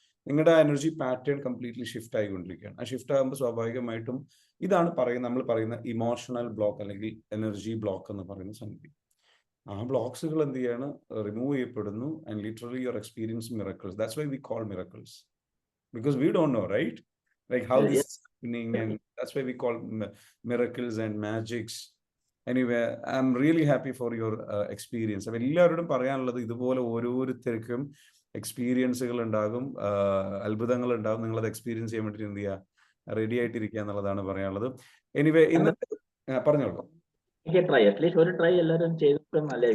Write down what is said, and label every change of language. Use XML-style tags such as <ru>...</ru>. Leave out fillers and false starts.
<ml>നിങ്ങളുടെ energy pattern completely shift ആയിക്കൊണ്ടിരിക്കുകയാണ്. ആ ഷിഫ്റ്റ് ആകുമ്പോൾ സ്വാഭാവികമായിട്ടും ഇതാണ് നമ്മൾ പറയുന്ന ഇമോഷണൽ ബ്ലോക്ക് അല്ലെങ്കിൽ എനർജി ബ്ലോക്ക് എന്ന് പറയുന്ന സംഗതി. ആ ബ്ലോക്സുകൾ എന്ത് ചെയ്യാണ്, റിമൂവ് ചെയ്യപ്പെടുന്നു.</ml> <en>And literally your experience miracles. That's why we call miracles, because we don't know, right? Like how this is happening, and that's why we call miracles and magics. Anyway, I'm really happy for your experience.</en> <ml>അപ്പോൾ എല്ലാവരോടും പറയാനുള്ളത് ഇതുപോലെ ഓരോരുത്തർക്കും എക്സ്പീരിയൻസുകൾ ഉണ്ടാകും, അത്ഭുതങ്ങൾ ഉണ്ടാകും. നിങ്ങളത് experience ചെയ്യാൻ വേണ്ടിയിട്ട് എന്ത് ചെയ്യുക, റെഡി ആയിട്ടിരിക്കുക എന്നുള്ളതാണ് പറയാനുള്ളത്. എനിവേ ഇന്നത്തെ പറഞ്ഞോളൂ. ട്രൈ അറ്റ്ലീസ്റ്റ് ഒരു ട്രൈ എല്ലാവരും ചെയ്തിട്ടും</ml>